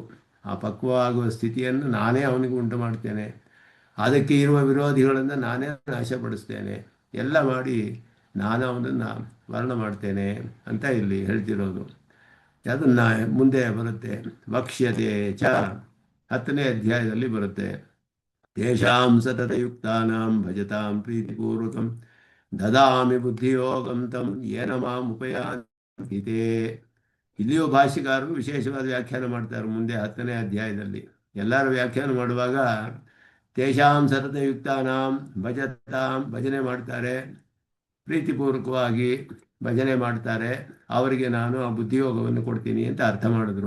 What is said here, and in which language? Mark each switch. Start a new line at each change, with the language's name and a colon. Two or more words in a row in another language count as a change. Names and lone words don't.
Kannada: ಆ ಪಕ್ವವಾಗುವ ಸ್ಥಿತಿಯನ್ನು ನಾನೇ ಅವನಿಗೆ ಉಂಟು ಮಾಡ್ತೇನೆ. ಅದಕ್ಕೆ ಇರುವ ವಿರೋಧಿಗಳನ್ನು ನಾನೇ ನಾಶಪಡಿಸ್ತೇನೆ. ಎಲ್ಲ ಮಾಡಿ ನಾನು ಅವನನ್ನು ವರ್ಣ ಮಾಡ್ತೇನೆ ಅಂತ ಇಲ್ಲಿ ಹೇಳ್ತಿರೋದು. ಅದನ್ನು ಮುಂದೆ ಬರುತ್ತೆ.
Sanskrit: ವಕ್ಷ್ಯತೆ ಚ
Kannada: 10ನೇ ಅಧ್ಯಾಯದಲ್ಲಿ ಬರುತ್ತೆ.
Sanskrit: ತೇಷಾಂ ಸತತಯುಕ್ತಾನಾಂ ಭಜತಾಂ ಪ್ರೀತಿಪೂರ್ವಕಂ ದದಾಮಿ ಬುದ್ಧಿಯೋಗಂ ತಂ ಯೇನ ಮಾಂ ಉಪಯಾಂತಿ.
Kannada: ಇಲ್ಲಿಯೂ ಭಾಷ್ಯಕಾರರು ವಿಶೇಷವಾದ ವ್ಯಾಖ್ಯಾನ ಮಾಡ್ತಾರೆ. ಮುಂದೆ 10ನೇ ಅಧ್ಯಾಯದಲ್ಲಿ ಎಲ್ಲರೂ ವ್ಯಾಖ್ಯಾನ ಮಾಡುವಾಗ
Sanskrit: ತೇಷಾಂ ಸತತಯುಕ್ತಾನಾಂ ಭಜತಾಂ,
Kannada: ಭಜನೆ ಮಾಡ್ತಾರೆ, ಪ್ರೀತಿಪೂರ್ವಕವಾಗಿ ಭಜನೆ ಮಾಡ್ತಾರೆ, ಅವರಿಗೆ ನಾನು ಆ ಬುದ್ಧಿಯೋಗವನ್ನು ಕೊಡ್ತೀನಿ ಅಂತ ಅರ್ಥ ಮಾಡಿದ್ರು.